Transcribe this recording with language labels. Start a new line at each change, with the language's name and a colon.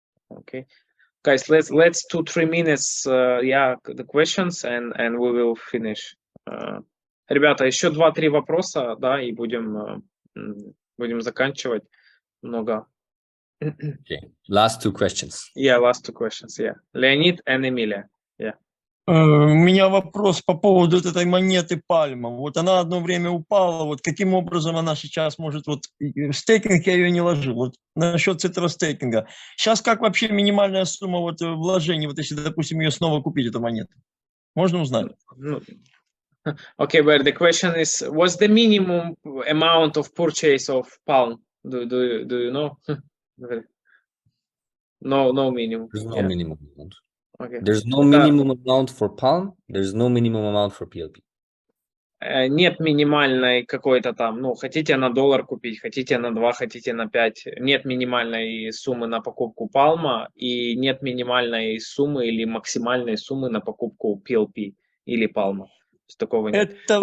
English: Okay, guys, let's 2-3 minutes, the questions, and we will finish.
Russian: Ребята, еще 2-3 вопроса, да, и будем заканчивать. Много.
English: Okay. Last 2 questions. Yeah, last 2 questions. Yeah, Леонид and Emilia. Yeah.
Russian: У меня вопрос по поводу вот этой монеты Пальма. Вот она одно время упала, вот каким образом она сейчас может, вот в стейкинг я ее не ложил, вот насчет этого стейкинга. Сейчас как вообще минимальная сумма вот вложений, вот если, допустим, ее снова купить, эту монету? Можно узнать?
English: Okay, but the question is, what's the minimum amount of purchase of Palm? Do you know? No minimum. There's no minimum amount. Okay. There's no minimum amount for Palm. There's no minimum amount for PLP.
Russian: Нет минимальной какой-то там, ну, хотите на $1 купить, хотите на 2, хотите на 5. Нет минимальной суммы на покупку Palma и нет минимальной суммы или максимальной суммы на покупку PLP или Palma. Такого нет.